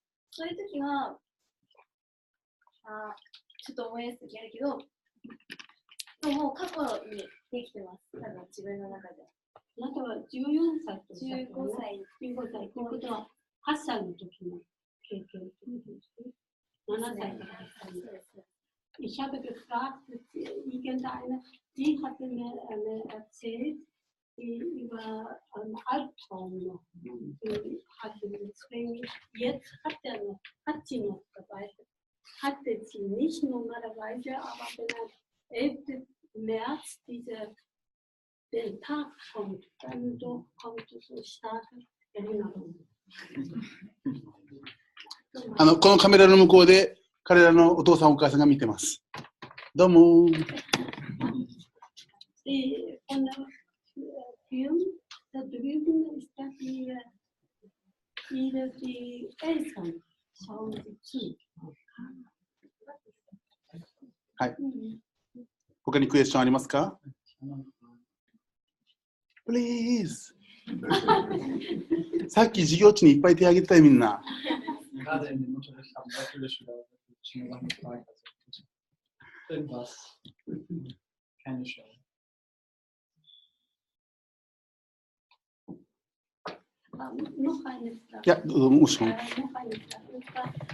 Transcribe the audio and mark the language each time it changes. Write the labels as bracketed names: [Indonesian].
[Japanese] そういう時はちょっと思い出す時あるけど、でももう過去にできてます。多分自分の中で。あなたは14歳と 15歳。 15歳ということは8歳の時の経験ということですね。 7歳から8歳。 [German] Ich habe gefragt, irgendeine, die hatte mir erzählt, die über einen Albtraum noch hatte. Deswegen, jetzt hat sie noch dabei. Hatte sie nicht normalerweise, aber wenn am 11. März den Tag kommt, dann doch kommt so starke Erinnerung. [Japanese] このカメラの向こうで彼らのお父さんお母さんが見てます。どうも。 [German] Von der Film, da drüben ist das die Eltern schauen sie zu. [Japanese] はい。他にクエスチョンありますか ？Please さっき授業中にいっぱい手挙げてたよみんな。 [German] Gerade in dem Unterricht haben sehr viele Schüler schon Sachen gefragt. Also irgendwas. Keine Stelle. Noch eine Frage. Ja, muss schon. Noch eine Frage.